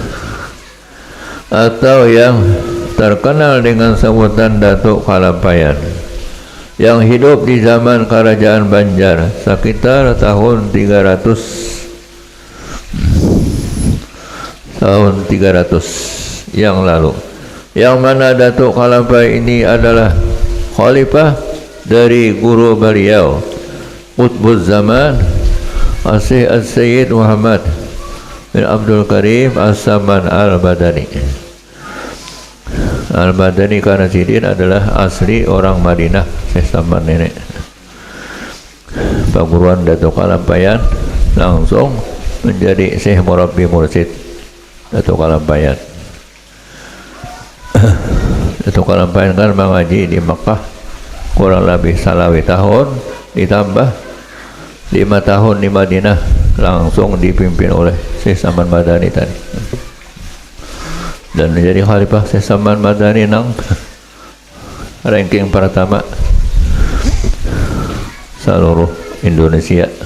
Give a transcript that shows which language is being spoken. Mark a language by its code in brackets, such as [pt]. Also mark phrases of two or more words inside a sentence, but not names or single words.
[bjn] atau yang terkenal dengan sebutan Datu Kalampayan, yang hidup di zaman kerajaan Banjar sekitar tahun 300 yang lalu, yang mana Datuk Kalampayan ini adalah khalifah dari guru beliau Qutbuz Zaman As-Sayyid Muhammad bin Abdul Karim As-Saman Al-Badani. Al-Badani karena Sidin adalah asli orang Madinah, Syekh Saman nenek. Perguruan Datuk Kalampayan langsung menjadi Syekh Murabbi Mursid Datuk Kalampayan. Datuk Kalampayan kan mengaji di Makkah kurang lebih salawi tahun, ditambah 5 tahun di Madinah langsung dipimpin oleh Syekh Saman Madani tadi, dan menjadi khalifah Syekh Saman Madani nang ranking pertama seluruh Indonesia.